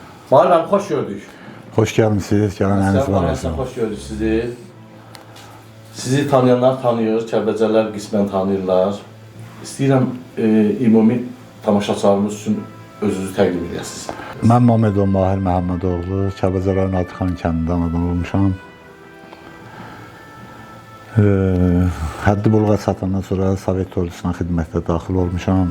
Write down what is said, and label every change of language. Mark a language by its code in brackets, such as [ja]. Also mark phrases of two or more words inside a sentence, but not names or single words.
[tr] Mahir abi, hoş gördük. Hoş gelmişsiniz. [az] Gələnləriniz var olsun. [tr] Hoş gördük sizi. [az] Sizi tanıyanlar tanıyır, Kəlbəcərlər qismən tanıyırlar. İstəyirəm ümumi tamaşaçılarımız üçün özünüzü təqdim edəsiniz. Mən Məmmədov Mahir Məhəmmədoğlu, Kəlbəcərlərin Adıxan kəndindən adam olmuşam. Həddi buluğa çatandan sonra Sovet ordusuna xidmətdə daxil olmuşam.